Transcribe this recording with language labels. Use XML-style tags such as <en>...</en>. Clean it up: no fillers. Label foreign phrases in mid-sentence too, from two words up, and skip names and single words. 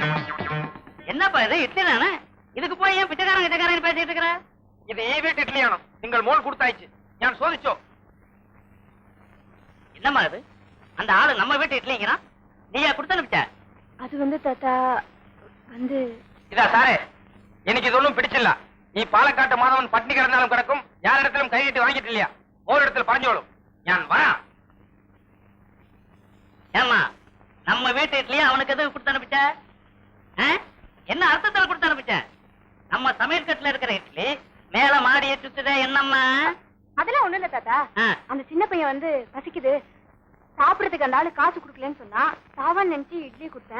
<ta>என்னப்பா இது, இட்லி தானே, இதுக்கு போய் ஏன் பிச்சைக்காரன் கிட்டக்காரன் பேசிட்டு இருக்கிற?</ta> <ml>ഇത് ഈ വീട്ട് ഇഡ്ഡലിയാണോ? നിങ്ങൾ മോൾ കൊടുത്തയച്ച് ഞാൻ ചോദിച്ചോ.</ml> <ta>என்னம்மா அது? அந்த ஆளு நம்ம வீட்டு இட்லிங்கிறா, நீயா கொடுத்து அனுப்பிச்ச? அது வந்து தாத்தா வந்து</ta> <ml>ഇതാ സാറേ, എനിക്ക് ഇതൊന്നും പിടിച്ചില്ല. ഈ പാലക്കാട്ട് മാധവൻ പട്ടിണി കിടന്നാലും കിടക്കും, ഞാനിടത്തിലും കൈയിട്ട് വാങ്ങിയിട്ടില്ല. ഓരോരുത്തർ പറഞ്ഞോളും, ഞാൻ വരാം.</ml> <ta>ஏம்மா நம்ம வீட்டு இட்லியை அவனுக்கு எதுக்கு கொடுத்து அனுப்பிச்ச? என்ன அர்த்தத்துல கொடுத்து அனுப்பிச்ச? நம்ம சமையல் கட்டுல இருக்கிற இட்லி மேல மாடியை சுத்துதே, என்னம்மா? அதெல்லாம் ஒண்ணு இல்ல தாத்தா. அந்த சின்ன பையன் வந்து பசிக்குது, சாப்பிடறதுக்கு அந்த ஆளு காசு கொடுக்கலன்னு சொன்னா சாவான்னு நினைச்சு இட்லி கொடுத்தேன்.</ta>